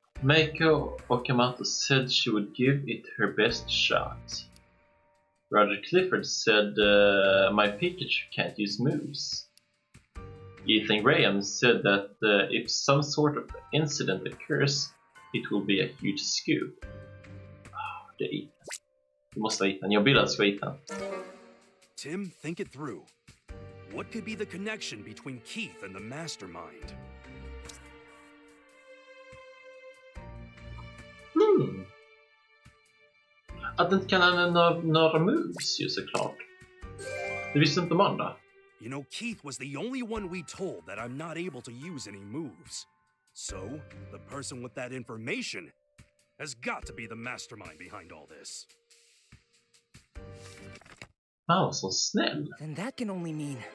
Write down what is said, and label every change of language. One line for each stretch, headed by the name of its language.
English: Mako Okamoto said she would give it her best shot. Roger Clifford said, my Pikachu can't use moves. Ethan Graham said that if some sort of incident occurs, it will be a huge scoop.
Swedish: Det är Ethan. Det måste vara Ethan. Jag vill att det ska vara Ethan.
English: Tim, think it through. What could be the connection between Keith and the mastermind?
Swedish: Att den inte kan använda några moves ju såklart. Det visste inte de andra.
English: You know, Keith was the only one we told that I'm not able to use any moves. So, the person with that information has got to be the mastermind behind all this.
Swedish: Wow, så snäll.
English: Then that can only mean...